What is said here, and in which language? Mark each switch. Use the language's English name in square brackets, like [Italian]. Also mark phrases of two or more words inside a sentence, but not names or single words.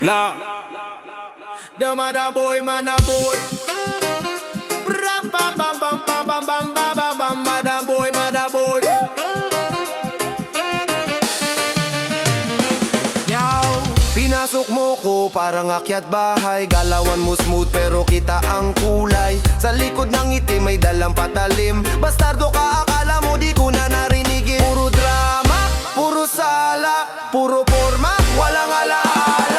[English] La The mother boy, mother boy. Bram bam bam bam bam bam bam bam bam bam. Mother boy, mother boy. [Filipino] Yaw, pinasok mo ko parang akyat bahay. Galawan mo smooth pero kita ang kulay. Sa likod ng ngiti may dalang patalim. Bastardo ka, akala mo di ko na narinigin. Puro drama, puro sala, puro forma, walang alaala.